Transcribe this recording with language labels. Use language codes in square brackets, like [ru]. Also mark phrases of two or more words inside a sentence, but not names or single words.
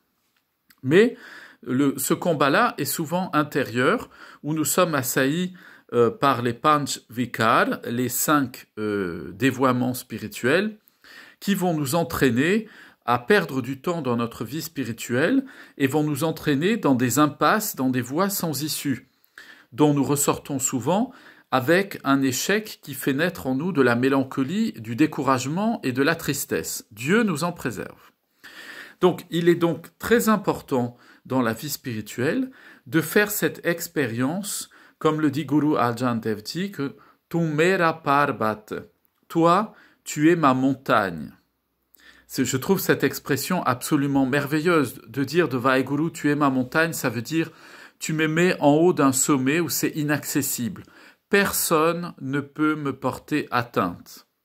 [fr] Mais ce combat-là est souvent intérieur, où nous sommes assaillis par les [pa] ਪੰਚ ਵਿਕਾਰ, [fr] les 5 dévoiements spirituels, qui vont nous entraîner à perdre du temps dans notre vie spirituelle et vont nous entraîner dans des impasses, dans des voies sans issue, dont nous ressortons souvent avec un échec qui fait naître en nous de la mélancolie, du découragement et de la tristesse. Dieu nous en préserve. Donc, il est donc très important dans la vie spirituelle de faire cette expérience, comme le dit Guru Arjan Dev Ji, que « [pa] ਤੂ ਮੇਰਾ ਪਰਬਤ [fr] » toi, tu es ma montagne. Je trouve cette expression absolument merveilleuse, de dire de Vaheguru, tu es ma montagne, ça veut dire tu me mets en haut d'un sommet où c'est inaccessible. Personne ne peut me porter atteinte.